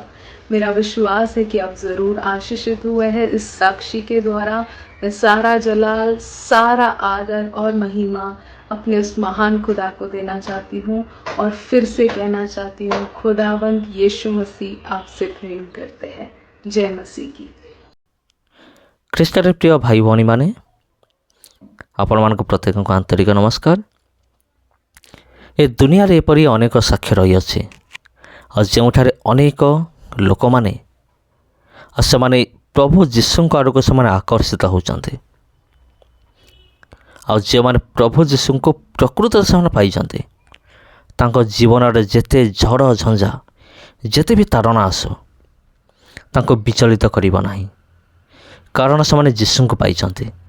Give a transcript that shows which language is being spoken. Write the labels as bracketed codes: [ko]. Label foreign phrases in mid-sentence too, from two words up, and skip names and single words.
[hi] मेरा विश्वास है कि आप ज़रूर आशीषित हुए हैं इस साक्षी के द्वारा। मैं सारा जलाल, सारा आदर और महिमा अपने उस महान खुदा को देना चाहती हूँ और फिर से कहना चाहती हूँ, खुदावंद यीशु मसीह आपसे प्रेम करते हैं। जय मसीह की। [or] ଖ୍ରୀଷ୍ଟରେ ପ୍ରିୟ ଭାଇ ଭଉଣୀମାନେ, ଆପଣମାନଙ୍କୁ ପ୍ରତ୍ୟେକଙ୍କୁ ଆନ୍ତରିକ ନମସ୍କାର। ଏ ଦୁନିଆରେ ଏପରି ଅନେକ ସାକ୍ଷ୍ୟ ରହିଅଛି ଆଉ ଯେଉଁଠାରେ ଅନେକ ଲୋକମାନେ ଆଉ ସେମାନେ ପ୍ରଭୁ ଯୀଶୁଙ୍କ ଆଡ଼କୁ ସେମାନେ ଆକର୍ଷିତ ହେଉଛନ୍ତି ଆଉ ଯେଉଁମାନେ ପ୍ରଭୁ ଯୀଶୁଙ୍କୁ ପ୍ରକୃତରେ ସେମାନେ ପାଇଛନ୍ତି, ତାଙ୍କ ଜୀବନରେ ଯେତେ ଝଡ଼ ଝଞ୍ଜା, ଯେତେ ବି ତାଡ଼ନା ଆସୁ ତାଙ୍କୁ ବିଚଳିତ କରିବ ନାହିଁ, କାରଣ ସେମାନେ ଯୀଶୁଙ୍କୁ ପାଇଛନ୍ତି।